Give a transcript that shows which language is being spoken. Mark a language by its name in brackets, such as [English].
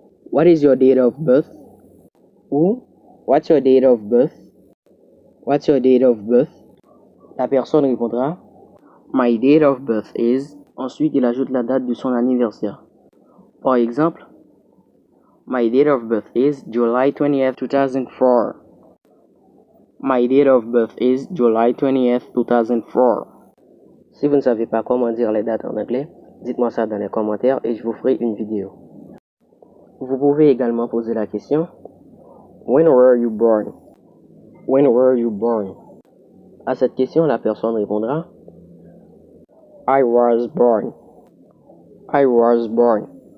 [English] What is your date of birth? Ou what's your date of birth? What's your date of birth? [French] La personne répondra [English] my date of birth is. [French] Ensuite, il ajoute la date de son anniversaire. Par exemple, [English] my date of birth is July 20th, 2004. My date of birth is July 20th, 2004. [French] Si vous ne savez pas comment dire les dates en anglais, dites-moi ça dans les commentaires et je vous ferai une vidéo. Vous pouvez également poser la question [English] when were you born? When were you born? [French] À cette question, la personne répondra [English] I was born. I was born.